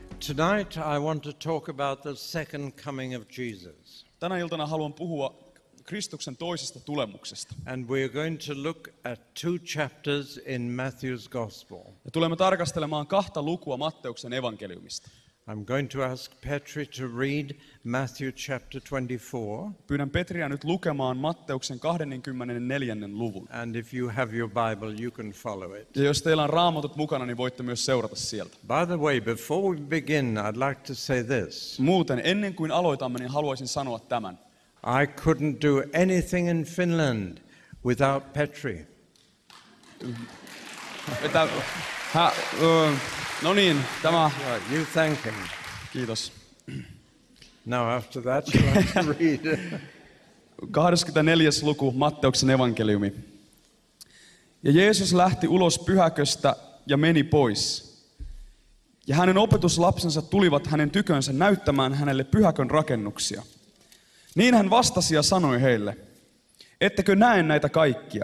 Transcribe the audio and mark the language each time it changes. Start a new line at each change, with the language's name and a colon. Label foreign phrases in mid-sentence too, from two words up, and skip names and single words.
English: Tonight I want to talk about the second coming of Jesus.
Finnish: Tänä iltana haluan puhua Kristuksen toisesta tulemuksesta.
English: And we're going to look at 2 chapters in Matthew's Gospel.
Finnish: Ja tulemme tarkastelemaan 2 lukua Matteuksen evankeliumista.
English: I'm going to ask Petri to read Matthew chapter 24.
Finnish: Pyydän Petriä nyt lukemaan Matteuksen 24. luvun.
English: And if you have your Bible, you can follow it.
Finnish: Ja jos teillä on raamatut mukana, niin voitte myös seurata sieltä.
English: By the way, before we begin, I'd like to say this.
Finnish: Muuten, ennen kuin aloitamme, niin haluaisin sanoa tämän.
English: I couldn't do anything in Finland without Petri.
Finnish: No niin, tämä...
English: Right, you thank him.
Finnish: Kiitos.
English: Now after that, you like to read.
Finnish: 24. luku, Matteuksen evankeliumi. Ja Jeesus lähti ulos pyhäköstä ja meni pois. Ja hänen opetuslapsensa tulivat hänen tykönsä näyttämään hänelle pyhäkön rakennuksia. Niin hän vastasi ja sanoi heille, ettekö näe näitä kaikkia?